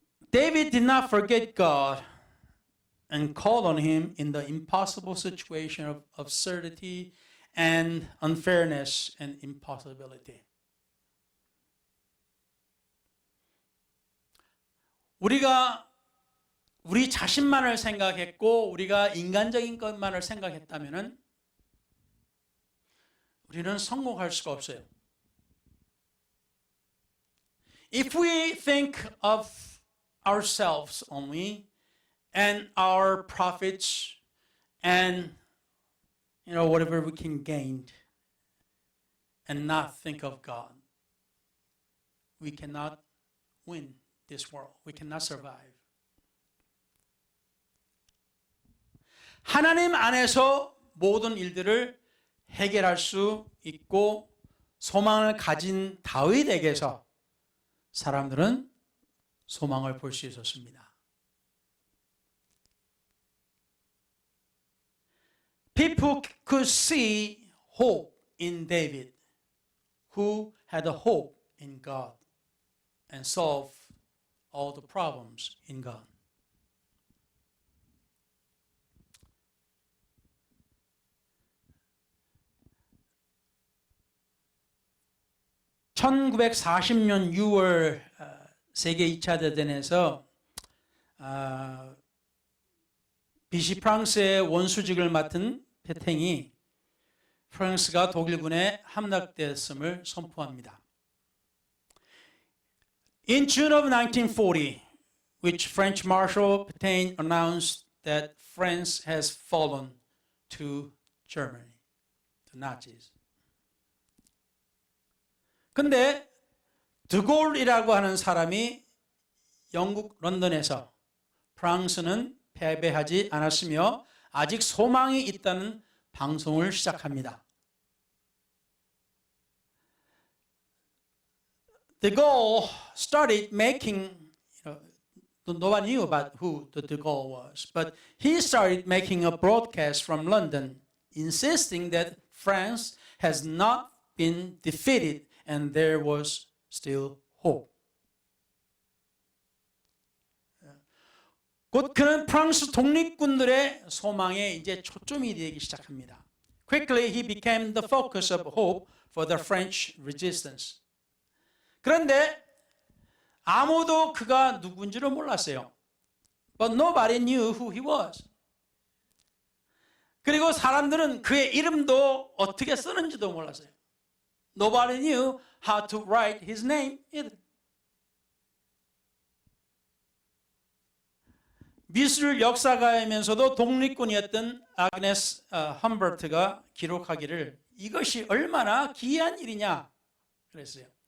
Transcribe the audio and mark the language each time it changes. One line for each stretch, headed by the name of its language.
English: David did not forget God and called on him in the impossible situation of absurdity and unfairness and impossibility.
Korean: 우리가 우리 자신만을 생각했고 우리가 인간적인 것만을 생각했다면 우리는 성공할 수가 없어요.
English: If we think of ourselves only and our profits and whatever we can gain and not think of God, we cannot win this world. We cannot survive.
Korean: 하나님 안에서 모든 일들을 해결할 수 있고 소망을 가진 다윗에게서 사람들은 소망을 볼 수 있었습니다.
English: People could see hope in David, who had a hope in God and solved all the problems in God.
Korean: (1940년 6월) 세계 2차 대전에서 비시 프랑스의 원수직을 맡은 페탱이 프랑스가 독일군에 함락되었음을 선포합니다.
English: In June of 1940, which French Marshal Pétain announced that France has fallen to Germany, to Nazis.
Korean: 근데 드골이라고 하는 사람이 영국 런던에서 프랑스는 패배하지 않았으며 아직 소망이 있다는 방송을 시작합니다.
English: De Gaulle started making, nobody knew about who the De Gaulle was, but he started making a broadcast from London insisting that France has not been defeated and there was still hope.
Korean: 곧 그는 프랑스 독립군들의 소망에 이제 초점이 되기 시작합니다.
English: Quickly he became the focus of hope for the French resistance.
Korean: 그런데 아무도 그가 누군지를 몰랐어요.
English: But nobody knew who he was.
Korean: 그리고 사람들은 그의 이름도 어떻게 쓰는지도 몰랐어요.
English: Nobody knew how to write his name either.
Korean: 미술 역사가이면서도 독립군이었던 아그네스 험버트가 기록하기를 이것이 얼마나 기이한 일이냐 그랬어요.